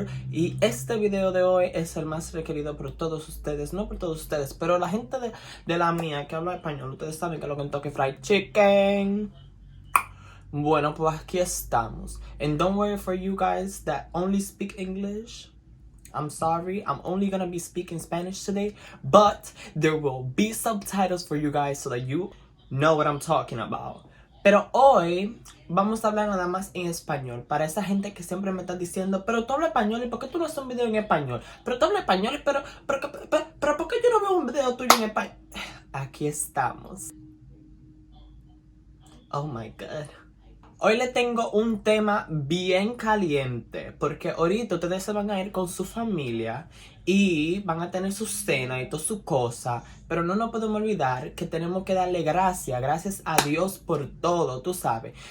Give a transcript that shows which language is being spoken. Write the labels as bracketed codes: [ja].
[es] Y este video de hoy es el más requerido por todos ustedes, no por todos ustedes, pero la gente de la mía que habla español, ustedes saben que lo que en Kentucky Fried Chicken. Bueno, pues aquí estamos. [en] And don't worry for you guys that only speak English. I'm sorry, I'm only gonna be speaking Spanish today, but there will be subtitles for you guys so that you know what I'm talking about. [es] Pero hoy vamos a hablar nada más en español. Para esa gente que siempre me está diciendo, pero tú hablas español, ¿y por qué tú no haces un video en español? Pero tú hablas español, pero ¿por qué yo no veo un video tuyo en español? Aquí estamos. [en] Oh my God. [es] Hoy le tengo un tema bien caliente, porque ahorita ustedes se van a ir con su familia y van a tener su cena y toda su cosa, pero no nos podemos olvidar que tenemos que darle gracias a Dios por todo, tú sabes.